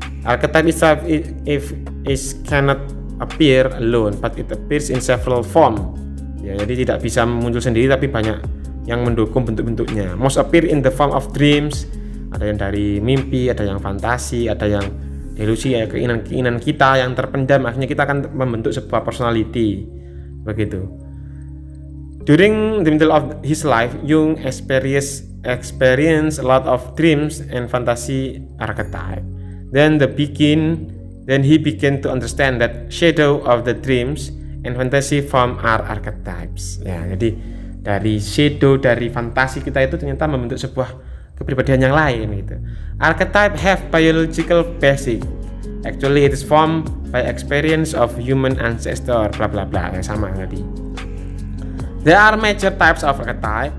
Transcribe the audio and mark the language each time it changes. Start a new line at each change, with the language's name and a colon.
English: Archetype itself cannot appear alone, but it appears in several form.
Indonesian: Ya, jadi tidak bisa muncul sendiri, tapi banyak yang mendukung bentuk-bentuknya.
English: Most appear in the form of dreams,
Indonesian: ada yang dari mimpi, ada yang fantasi, ada yang delusi, ya keinginan kita yang terpendam, akhirnya kita akan membentuk sebuah personality begitu.
English: During the middle of his life, Jung experience a lot of dreams and fantasy archetype. Then he began to understand that shadow of the dreams and fantasy form are archetypes.
Indonesian: Ya, jadi dari shadow, dari fantasi kita itu ternyata membentuk sebuah kepribadian yang lain gitu.
English: Archetype have biological basic. Actually it is formed by experience of human ancestor, bla bla bla,
Indonesian: yang sama tadi.
English: There are major types of archetype.